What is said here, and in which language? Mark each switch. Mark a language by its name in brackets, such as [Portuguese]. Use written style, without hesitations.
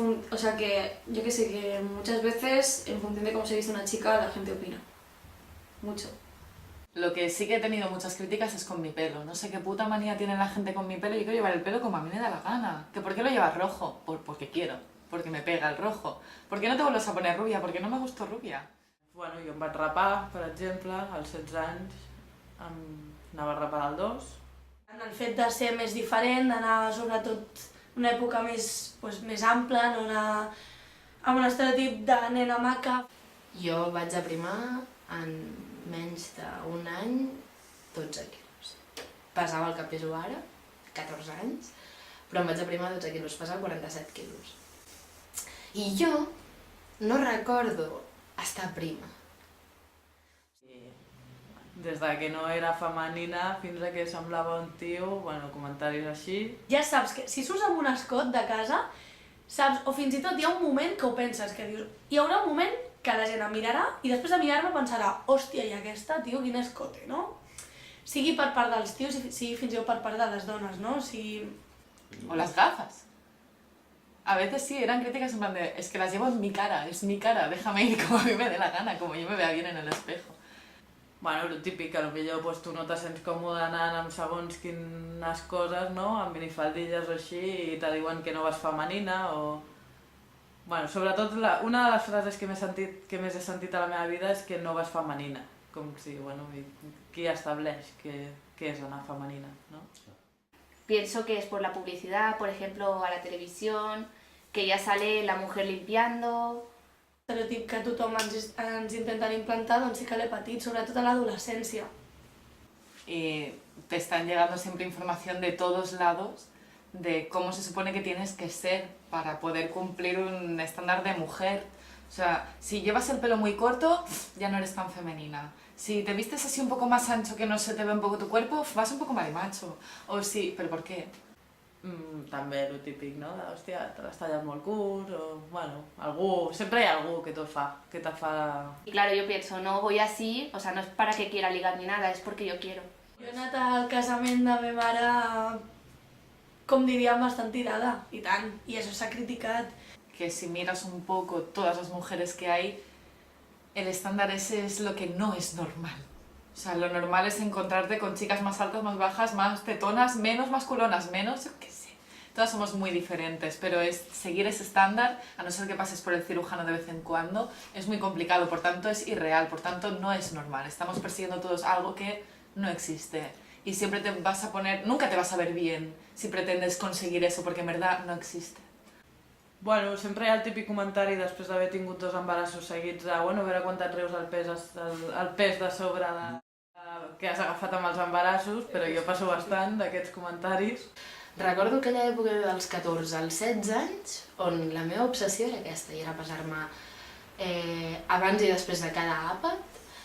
[Spanish] O sea que yo que sé, que muchas veces en función de cómo se viste una chica la gente opina. Mucho. Lo que sí que he tenido muchas críticas es con mi pelo. No sé qué puta manía tiene la gente con mi pelo. Yo quiero llevar el pelo como a mí me da la gana. ¿Que por qué lo llevas rojo? Porque quiero. Porque me pega el rojo. ¿Por qué no te vuelves a poner rubia? Porque no me gustó rubia. [Catalan] Bueno, jo em vaig rapar, per exemple, als 16 anys anava rapada al 2. En el fet de ser més diferent, d'anar sobretot una època més ampla, no anar amb un estereotip de nena maca. Jo vaig aprimar en menys d'un any 12 quilos. Pesava el que peso ara, 14 anys, però em vaig aprimar 12 quilos, pesava 47 quilos. I jo no recordo estar prima. Des de que no era femenina fins a que semblava un tio, bueno, comentaris així. Ja saps que si surts amb un escot de casa, saps, o fins i tot hi ha un moment que ho penses, que dius, hi haurà un moment que la gent em mirarà i després de mirar-me pensarà, hòstia, i aquesta, tio, quin escote, no? Sigui per part dels tios, sigui fins i tot per part de les dones, no? [Spanish] O las gafas. A veces sí, eran críticas en plan de, es que las llevo en mi cara, es mi cara, déjame ir como a mí me dé la gana, como yo me vea bien en el espejo. [Catalan] Bueno, el típic, que potser pues, tu no te sents còmode anant amb segons quines coses, no? Amb minifaldilles o així, i te diuen que no vas femenina, o... Bueno, sobretot una de les frases que més he sentit a la meva vida és que no vas femenina. Com si, bueno, qui estableix què és anar femenina, no? [Spanish] Pienso que es por la publicidad, por ejemplo, a la televisión, que ya sale la mujer limpiando. [Catalan] L'estereotip que tothom ens intenten implantar, doncs sí que l'he patit, sobretot a l'adolescència. [Spanish] Y te están llegando siempre información de todos lados de cómo se supone que tienes que ser para poder cumplir un estándar de mujer. O sea, si llevas el pelo muy corto, ya no eres tan femenina. Si te vistes así un poco más ancho, que no se te ve un poco tu cuerpo, vas un poco marimacho. O sí, ¿pero por qué? [Catalan] També el típic, no? De, hòstia, te l'has tallat molt curt, o... Bueno, algú... Sempre hi ha algú que te fa... [Spanish] Y claro, yo pienso, no voy así, o sea, no es para que quiera ligar ni nada, es porque yo quiero. [Catalan] Jo he anat al casament de ma mare, com diríem, bastant tirada, i tant, i això s'ha criticat. [Spanish] Que si miras un poco todas las mujeres que hay, el estándar ese es lo que no es normal. O sea, lo normal es encontrarte con chicas más altas, más bajas, más tetonas, menos masculonas, menos, yo qué sé. Todas somos muy diferentes, pero es seguir ese estándar, a no ser que pases por el cirujano de vez en cuando, es muy complicado, por tanto es irreal, por tanto no es normal. Estamos persiguiendo todos algo que no existe. Y siempre te vas a poner, nunca te vas a ver bien si pretendes conseguir eso, porque en verdad no existe. [Catalan] Bueno, sempre hi ha el típic comentari després d'haver tingut 2 embarassos seguits de, bueno, a veure quan et reus el pes de sobre que has agafat amb els embarassos, però jo passo bastant d'aquests comentaris. Recordo aquella època dels 14 als 16 anys, on la meva obsessió era aquesta, i era pesar-me abans i després de cada àpat.